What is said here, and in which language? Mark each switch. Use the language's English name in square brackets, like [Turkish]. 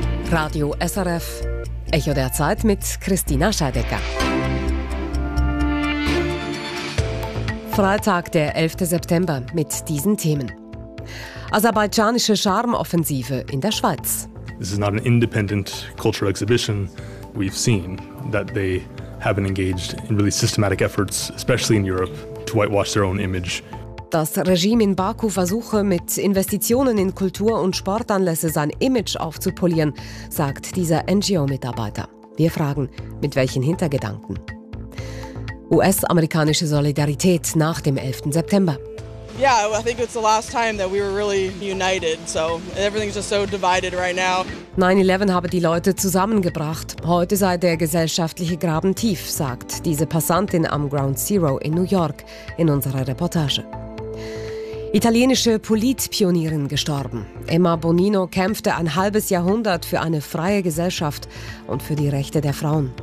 [German] Radio SRF, Echo der Zeit mit Christina Scheidegger. Freitag, der 11. September, mit diesen Themen. Aserbaidschanische Charmoffensive in der Schweiz. [English] This is not an independent cultural exhibition. We've seen that they have been engaged in really systematic efforts, especially in Europe, to whitewash their own image. [German] Das Regime in Baku versuche, mit Investitionen in Kultur- und Sportanlässe sein Image aufzupolieren, sagt dieser NGO-Mitarbeiter. Wir fragen, mit welchen Hintergedanken? US-amerikanische Solidarität nach dem 11. September. [English] Ja, I think it's the last time that we were really united. So everything's just so divided right now. [German] 9/11 habe die Leute zusammengebracht. Heute sei der gesellschaftliche Graben tief, sagt diese Passantin am Ground Zero in New York in unserer Reportage. Italienische Politpionierin gestorben. Emma Bonino kämpfte ein halbes Jahrhundert für eine freie Gesellschaft und für die Rechte der Frauen.